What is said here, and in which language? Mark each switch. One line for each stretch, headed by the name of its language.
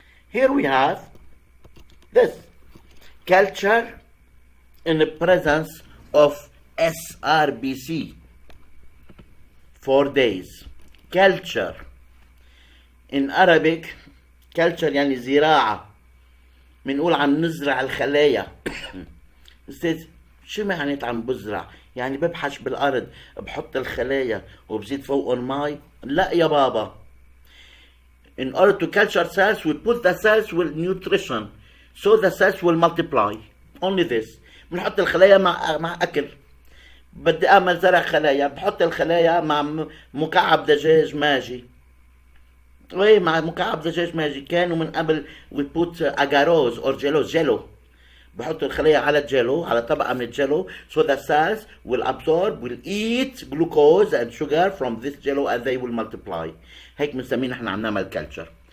English: Here we have this culture in the presence of SRBC. 4 days. Culture. In Arabic, culture
Arabic: يعني زراعة. بنقول عم نزرع الخلايا. استاذ شو معنات عم بزرع؟ يعني ببحش بالأرض بحط الخلايا وبزيد فوقهم مي؟ لا يا بابا.
English: In order to culture cells, we put the cells with nutrition. So the cells will multiply. Only this.
Arabic: بنحط الخلايا مع أكل. بدي أعمل زرع خلايا، بحط الخلايا مع مكعب دجاج ماجي. وي مع مكعب دجاج ماجي. كانوا من قبل
English: we put agarose or jello.
Arabic: بحط الخلايا على الجيلو، على طبقة من الجيلو.
English: So the cells will absorb, will eat glucose and sugar from this jello and they will multiply.
Arabic: هيك بنسميه نحن عم نعمل culture.